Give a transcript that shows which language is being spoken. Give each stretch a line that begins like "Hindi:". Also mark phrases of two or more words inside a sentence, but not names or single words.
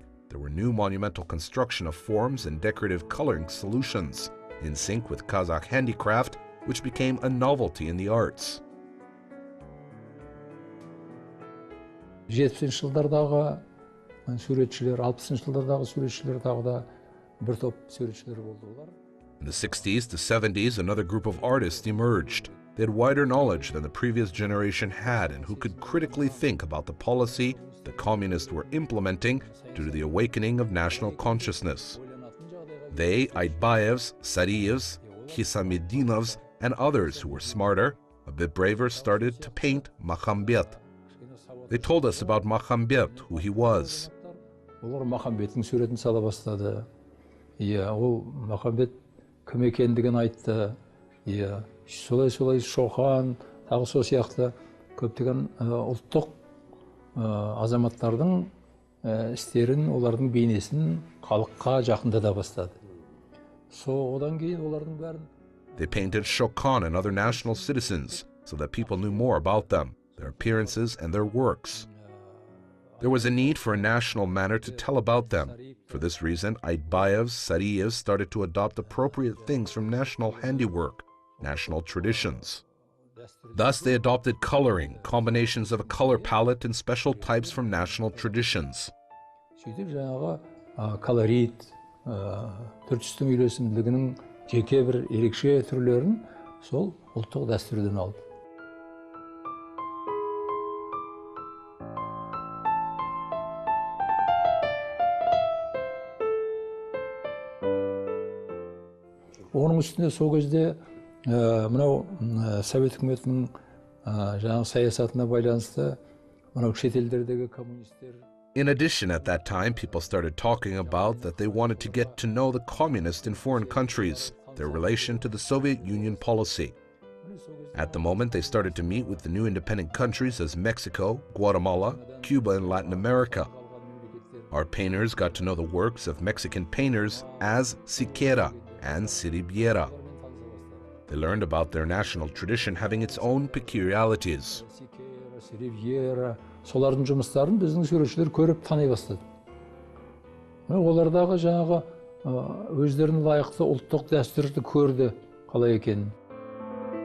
English: There were new monumental construction of forms and decorative coloring solutions, in sync with Kazakh handicraft, which became a novelty in the arts.
Kazakh: 70-ші жылдардағы суретшілер, 60-ші жылдардағы суретшілер тағы да бір топ суретшілер болды олар.
English: In the 60s to 70s, another group of artists emerged. They had wider knowledge than the previous generation had and who could critically think about the policy the communists were implementing due to the awakening of national consciousness. They, Айтбаевs, Sariyevs, Hisameddinovs, and others who were smarter, a bit braver, started to paint Makhambet. They told us about Makhambet, who he was.
Kazakh: Олар Махамбеттің суретін сала бастады. Ол Махамбет кім екендігін айтты. Солай Шоқан, тағы сол сияқты көптеген ұлттық азаматтардың істерін, олардың бейнесін халыққа жақындата бастады. Одан кейін олардың бәрін.
English: They painted Shokan and other national citizens so that people knew more about them, their appearances and their works. There was a need for a national manner to tell about them. For this reason, Айтбаевs, Sariyevs started to adopt appropriate things from national handiwork, national traditions. Thus, they adopted coloring, combinations of a color palette and special types from national traditions.
Kazakh: Сөйтіп жаңағы колорит, түр-түстің үйлесімділігінің жеке бір ерекше түрлерін сол ұлттық дәстүрден алды. Оның үстінде сол кезде мынау Совет үкіметінің жаңағы саясатына байланысты мынау шетелдердегі коммунистер.
English: In addition, at that time, people started talking about that they wanted to get to know the communists in foreign countries, their relation to the Soviet Union policy. At the moment, they started to meet with the new independent countries as Mexico, Guatemala, Cuba, and Latin America. Our painters got to know the works of Mexican painters as Siqueira and Siribiera. They learned about their national tradition having its own peculiarities.
Kazakh: Солардың жұмыстарын біздің суретшілер көріп тани бастады. Олардағы жаңағы өздерінің лайықты ұлттық дәстүрді көрді қалай екенін.